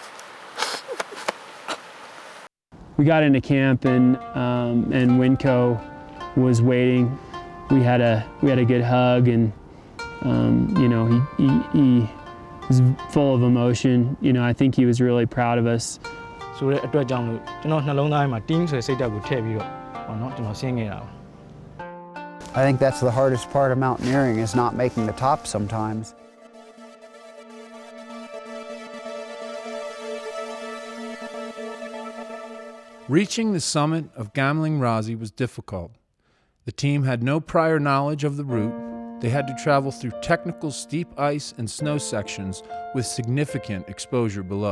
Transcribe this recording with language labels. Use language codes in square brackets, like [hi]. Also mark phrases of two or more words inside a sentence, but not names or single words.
[en] We got into camp and Winco was waiting. We had a good hug, and you know he was full of emotion. You know, I think he was really proud of us. [my] ဆိုတဲ့အတွက်ကြောင့်လို့ကျွန်တော်နှလုံးသားထဲမှာ team ဆိုတဲ့စိတ်ဓာတ်ကိုထည့်ပြီးတော့ဟောနော်ကျွန်တော်ဆင်းခဲ့တာပါ [en] I think that's the hardest part of mountaineering is not making the top sometimes. Reaching the summit of Gamlang Razi was difficult. The team had no prior knowledge of the route. They had to travel through technical steep ice and snow sections with significant exposure below.